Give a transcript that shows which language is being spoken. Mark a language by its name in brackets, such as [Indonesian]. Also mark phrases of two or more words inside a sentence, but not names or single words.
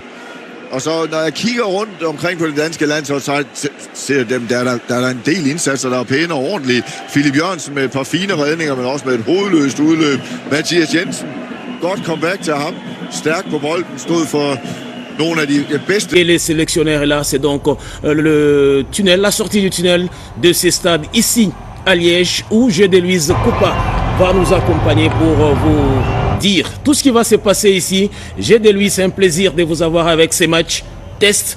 [Danish] Og så, når jeg kigger rundt omkring på det danske land, så ser dem, der er en del indsatser, der er pæne og ordentlige. Philip Jørgensen med et par fine redninger, men også med et hovedløst udløb. Mathias Jensen, godt comeback til ham. Stærk på bolden, stod for nogle af de bedste. [French] Et les sélectionnaires là, c'est donc le tunnel, la sortie du tunnel de ces stades ici à Liège où Jeu de Louise Coupa va nous accompagner pour vous dire tout ce qui va se passer ici. J'ai de lui, c'est un plaisir de vous avoir avec ces matchs test.